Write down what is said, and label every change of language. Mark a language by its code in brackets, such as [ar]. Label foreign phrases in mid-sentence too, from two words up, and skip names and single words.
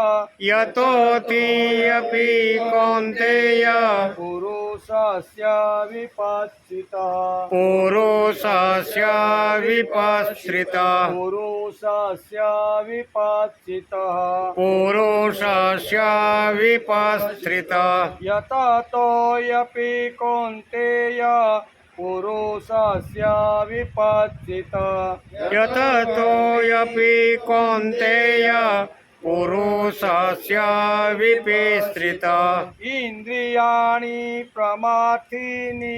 [sa] यतोतियपी कौन्तेय पुरुषस्य विपश्चितः पुरुषस्य विपश्रितः पुरुषस्य विपश्चितः पुरुषस्य विपश्रितः यततोऽपि कौन्तेय पुरुषस्य विपश्चितः यततोऽपि कौन्तेय पुरुषस्य विपश्रितः इन्द्रियाणि प्रमाथीनि